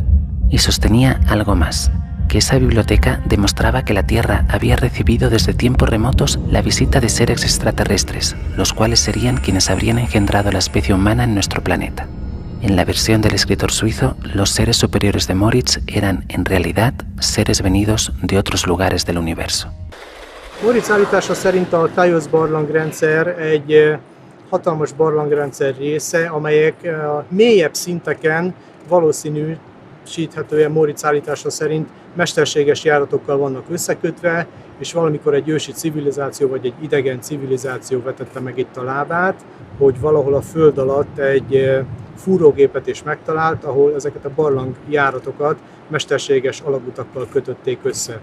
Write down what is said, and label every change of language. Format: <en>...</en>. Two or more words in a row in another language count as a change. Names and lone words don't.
<es>Y sostenía algo más, que esa biblioteca demostraba que la Tierra había recibido desde tiempos remotos la visita de seres extraterrestres, los cuales serían quienes habrían engendrado la especie humana en nuestro planeta. En la versión del escritor suizo, los seres superiores de Moricz eran, en realidad, seres venidos de otros lugares del universo.</es> <hu>Moricz állítása szerint a Tajosz barlangrendszer egy hatalmas barlangrendszer része, amelyek a mélyebb szinteken valószínűsíthetően Moricz állítása szerint mesterséges járatokkal vannak összekötve, és valamikor egy ősi civilizáció vagy egy idegen civilizáció vetette meg itt a lábát, hogy valahol a föld alatt egy fúrógépet is megtalált, ahol ezeket a barlangjáratokat mesterséges alagutakkal kötötték össze.</hu>